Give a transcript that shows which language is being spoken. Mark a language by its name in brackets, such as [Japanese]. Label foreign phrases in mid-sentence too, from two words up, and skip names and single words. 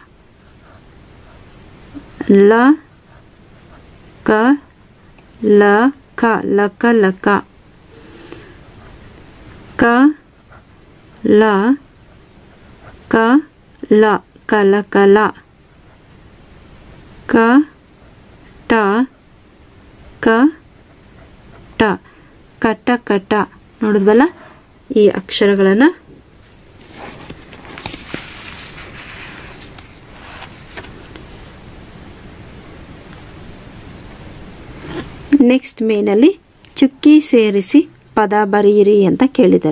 [Kannada] ಲ ಕ ಲ ಕ, ಲಕಲಕ. ಕ ಲ ಕ ಲ, ಕಲಕಲ. ಕ ಟ ಕ ಟ, ಕಟಕಟ. ನೋಡಿದ್ವಲ್ಲ ಈ ಅಕ್ಷರಗಳನ್ನು. ನೆಕ್ಸ್ಟ್ ಮೇನಲ್ಲಿ ಚುಕ್ಕಿ ಸೇರಿಸಿ ಪದ ಬರೆಯಿರಿ ಅಂತ ಕೇಳಿದ್ದಾರೆ.